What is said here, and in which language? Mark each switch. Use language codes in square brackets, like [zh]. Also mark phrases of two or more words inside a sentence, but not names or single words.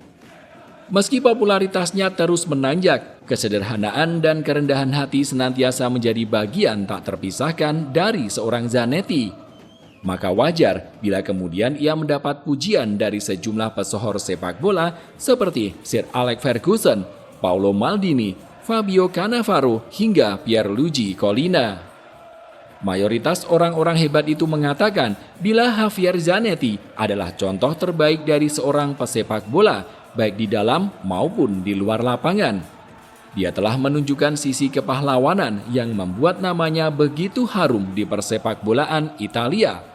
[id] Meski popularitasnya terus menanjak, kesederhanaan dan kerendahan hati senantiasa menjadi bagian tak terpisahkan dari seorang Zanetti. Maka wajar bila kemudian ia mendapat pujian dari sejumlah pesohor sepak bola seperti Sir Alex Ferguson, Paolo Maldini, Fabio Cannavaro, hingga Pierluigi Collina. Mayoritas orang-orang hebat itu mengatakan bila Javier Zanetti adalah contoh terbaik dari seorang pesepak bola, baik di dalam maupun di luar lapangan. Dia telah menunjukkan sisi kepahlawanan yang membuat namanya begitu harum di persepak bolaan Italia.